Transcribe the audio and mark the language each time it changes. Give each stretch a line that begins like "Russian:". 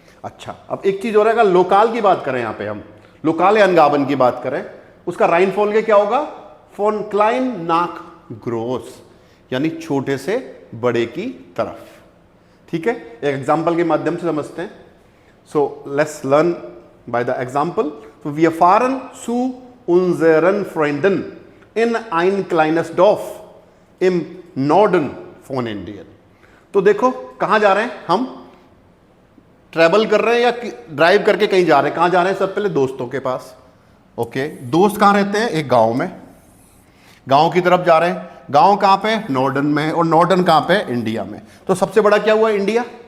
Hindi: अच्छा, अब एक चीज़ हो रहेगा, लोकाल की बात करें, यहाँ पे हम लोकाल या अनगाबन की बात करें, उसका राइन फॉल के क्या होगा?
German: फोन क्लाइन नाक ग्रोस,
Hindi: यानी छोटे से बड़े की तरफ, ठीक है। एक एग्जाम्पल के माध्यम से समझते हैं।
English: So let's learn by the example.
German: वी fahren zu unseren Freunden in ein kleines Dorf im Norden von Indien।
Hindi: तो देखो कहां जा रहे हैं हम? ट्रैवल कर रहे हैं या ड्राइव करके कहीं जा रहे हैं? कहां जा रहे हैं? सब पहले दोस्तों के पास। ओके, दोस्त कहां रहते हैं? एक गांव में, गांव की तरफ जा रहे हैं। गांव कहां पे? नॉर्डन में। और नॉर्डन कहां पे? इंडिया में। तो सबसे बड़ा क्या हुआ? इंडिया।